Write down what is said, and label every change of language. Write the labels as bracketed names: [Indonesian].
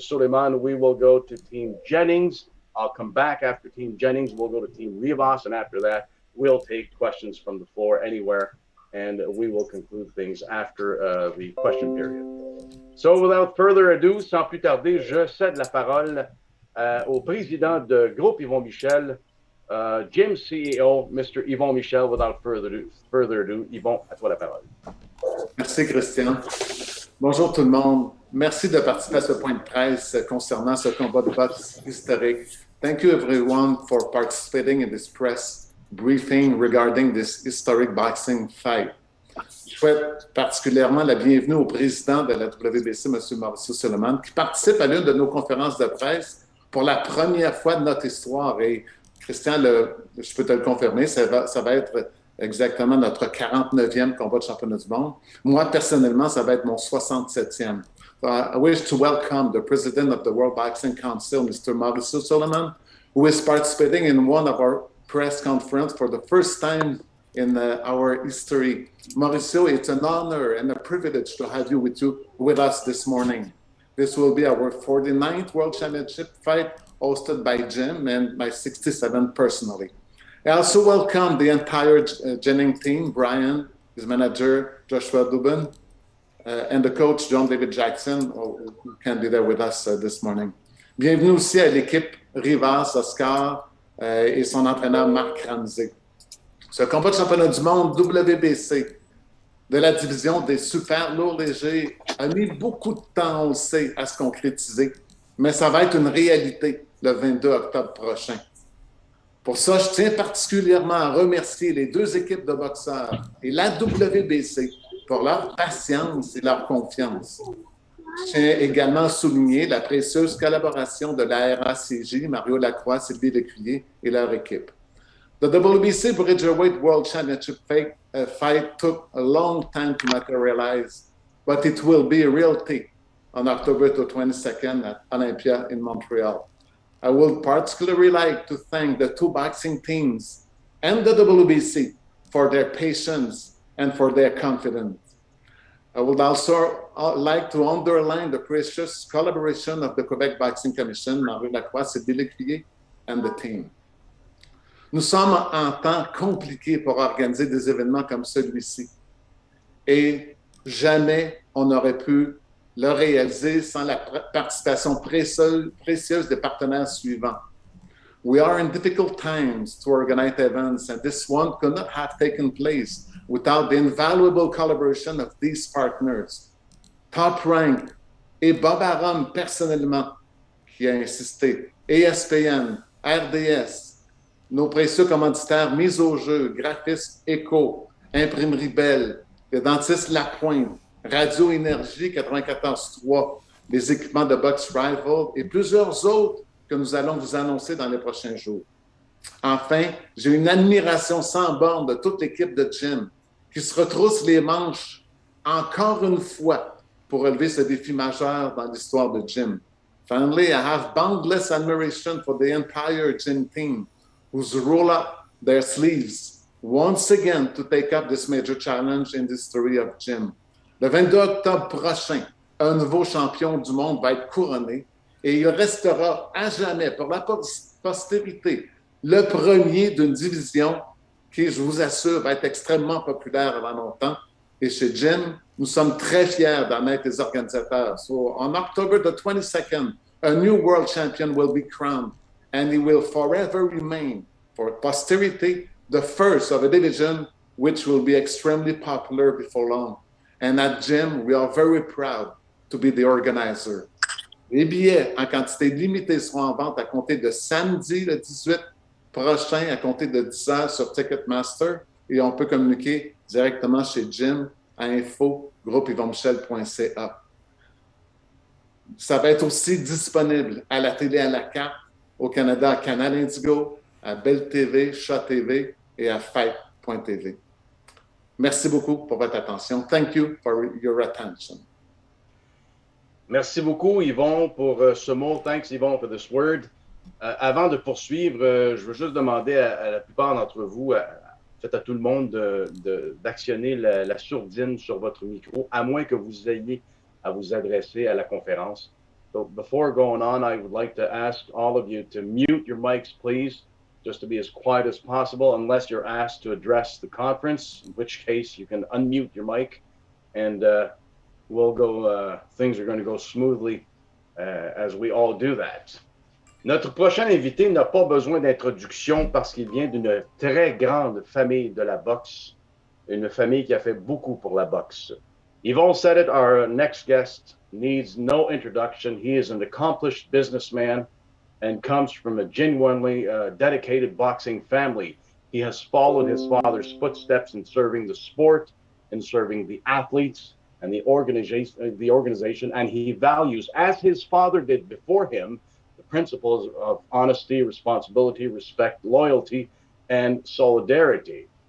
[English] Suleiman, we will go to Team Jennings. I'll come back after Team Jennings. We'll go to Team Rivas, and after that, we'll take questions from the floor anywhere, and we will conclude things after the question period. So, without further ado, [French] sans plus tarder, je cède la parole au président de Groupe Yvon Michel, Gym CEO, Mr. Yvon Michel. [English] Without further ado, [French] Yvon, à toi la parole. Merci, Christian. Bonjour tout le monde. Merci de participer à ce point de presse concernant ce combat de boxe historique. Thank you everyone for participating in this press briefing regarding this historic boxing fight. Je souhaite particulièrement la bienvenue au président de la WBC, M. Mauricio Suleiman, qui participe à l'une de nos conférences de presse pour la première fois de notre histoire. Et Christian, je peux te le confirmer, ça va être exactement notre 49e combat de championnat du monde. Moi, personnellement, ça va être mon 67e. [English] So I wish to welcome the president of the World Boxing Council, Mr. Mauricio Suleiman, who is participating in one of our press conferences for the first time in our history. Mauricio, it's an honor and a privilege to have you with us this morning. This will be our 49th World Championship fight hosted by Jim and my 67th personally. I also welcome the entire Jennings team, Brian, his manager, Joshua Dubin, and the coach, John David Jackson, who can be there with us this morning. [French] Bienvenue aussi à l'équipe Rivas, Oscar et son entraîneur Marc Ramsey. Ce combat de championnat du monde WBC de la division des super lourds légers a mis beaucoup de temps, on le sait, à se concrétiser, mais ça va être une réalité le 22 octobre prochain. Pour ça, je tiens particulièrement à remercier les deux équipes de boxeurs et la WBC pour leur patience et leur confiance. Je tiens également à souligner la précieuse collaboration de la RACJ, Mario Lacroix, Sylvie Lécuyer et leur équipe. [English] The WBC Bridgerweight World Championship fight took a long time to materialize, but it will be a reality on October the 22nd at Olympia in Montreal. I would particularly like to thank the two boxing teams and the WBC for their patience and for their confidence. I would also like to underline the precious collaboration of the Quebec Boxing Commission, Marie Lacroix, Sylvie Lécuyer, and the team. [French] Nous sommes en temps compliqué pour organiser des événements comme celui-ci. Et jamais on n'aurait pu le réaliser sans la participation précieuse des partenaires suivants. [English] We are in difficult times to organize events, and this one could not have taken place without the invaluable collaboration of these partners. [French] Top Rank et Bob Arum personnellement, qui a insisté, ESPN, RDS, nos précieux commanditaires Mise au jeu, Graphisme Eco, Imprimerie Belle, le dentiste Lapointe, Radio Énergie 94.3, les équipements de boxe Rival et plusieurs autres que nous allons vous annoncer dans les prochains jours. Enfin, j'ai une admiration sans borne de toute l'équipe de Jim qui se retrousse les manches encore une fois pour relever ce défi majeur dans l'histoire de Jim. [English] Finally, I have boundless admiration for the entire Jim team who's rolled up their sleeves once again to take up this major challenge in the history of Jim. [French] Le 22 octobre prochain, un nouveau champion du monde va être couronné et il restera à jamais, pour la postérité, le premier d'une division qui, je vous assure, va être extrêmement populaire avant longtemps. Et chez Jim, nous sommes très fiers d'en être les organisateurs. [English] So, on October the 22nd, a new world champion will be crowned and he will forever remain, for posterity, the first of a division which will be extremely popular before long. And at Jim, we are very proud to be the organizer. [French] Les billets en quantité limitée seront en vente à compter de samedi le 18 prochain, à compter de 10 heures sur Ticketmaster. Et on peut communiquer directement chez Jim à info.groupeyvonmichel.ca. Ça va être aussi disponible à la télé à la carte au Canada, à Canal Indigo, à Bell TV, Chat TV et à Fight.tv. Merci beaucoup pour votre attention. [English] Thank you for your attention. [French] Merci beaucoup, Yvon, pour ce mot. [English] Thanks, Yvon, for this word. [French] Avant de poursuivre, je veux juste demander à la plupart d'entre vous, peut-être à tout le monde, d'actionner la sourdine sur votre micro, à moins que vous ayez à vous adresser à la conférence. [English] So before going on, I would like to ask all of you to mute your mics, please, just to be as quiet as possible, unless you're asked to address the conference, in which case you can unmute your mic, and we'll go. Things are going to go smoothly as we all do that. [French] Notre prochain invité n'a pas besoin d'introduction parce qu'il vient d'une très grande famille de la boxe, une famille qui a fait beaucoup pour la boxe. [English] Yvon said it, our next guest needs no introduction. He is an accomplished businessman and comes from a genuinely dedicated boxing family. He has followed his father's footsteps in serving the sport, in serving the athletes and the organization, and he values, as his father did before him, the principles of honesty, responsibility, respect, loyalty, and solidarity.